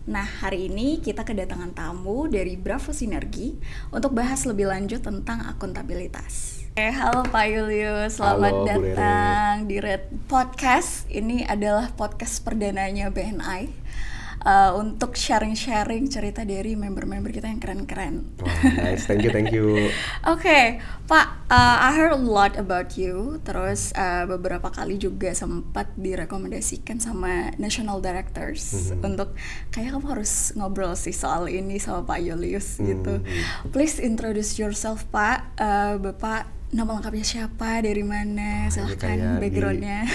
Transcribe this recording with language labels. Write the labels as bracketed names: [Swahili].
[Indonesian] Nah, hari ini kita kedatangan tamu dari Bravo Sinergi untuk bahas lebih lanjut tentang akuntabilitas. Halo Pak Julius, selamat Halo, Bu Rere. datang di Red Podcast. Ini adalah podcast perdananya BNI untuk sharing-sharing cerita dari member-member kita yang keren-keren. [English] Wah, nice, thank you. Oke, Pak, I heard a lot about you. [Indonesian] Terus beberapa kali juga sempat direkomendasikan sama National Directors untuk kayak kamu harus ngobrol sih soal ini sama Pak Julius gitu. [English] Please introduce yourself, [Indonesian] Pak. Bapak nama lengkapnya siapa, dari mana, silahkan backgroundnya.